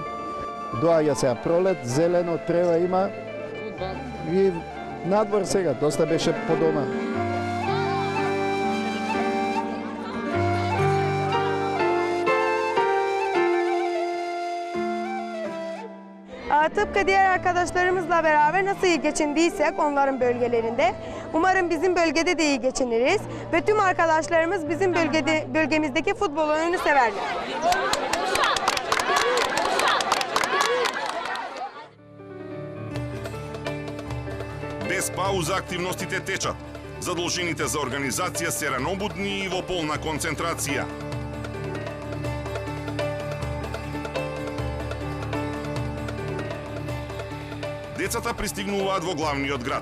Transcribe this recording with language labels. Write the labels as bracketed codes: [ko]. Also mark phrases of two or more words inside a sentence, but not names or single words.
[mk] Доаѓа сега пролет, зелено, трева има и надвор сега, доста беше по дома. [tr] Tıpkı diğer arkadaşlarımızla beraber nasıl iyi geçindiysek onların bölgelerinde, umarım bizim bölgede de iyi geçiniriz ve tüm arkadaşlarımız bizim bölgemizdeki futbol oyununu severler. [mk] Без пауза активностите течат. Задолжените за организација се ранобудни и во полна концентрација. Децата пристигнуваат во главниот град.